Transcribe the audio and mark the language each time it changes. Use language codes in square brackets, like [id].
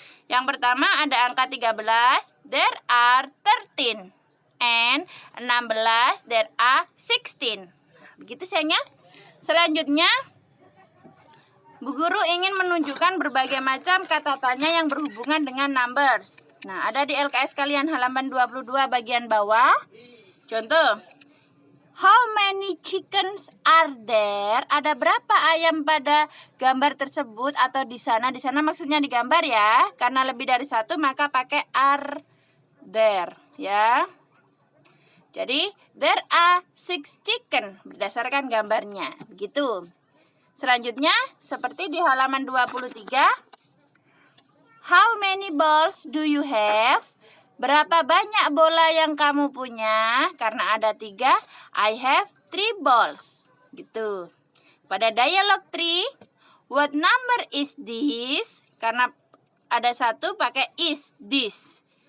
[id] Yang pertama ada angka 13, [en] there are 13. And 16, there are 16. [id] Begitu sayangnya. Selanjutnya Bu Guru ingin menunjukkan berbagai macam kata tanya yang berhubungan dengan numbers. Nah, ada di LKS kalian halaman 22 bagian bawah. [en] Contoh, how many chickens are there? [id] Ada berapa ayam pada gambar tersebut atau di sana? Di sana maksudnya di gambar ya. Karena lebih dari 1 maka pakai [en] are there [id] ya. Jadi, [en] there are 6 chicken [id] berdasarkan gambarnya. Begitu. Selanjutnya, seperti di halaman 23, [en] how many balls do you have? [id] Berapa banyak bola yang kamu punya? Karena ada 3, [en] I have 3 balls. [id] Gitu. Pada dialog 3, [en] what number is this? [id] Karena ada 1 pakai [en] is this.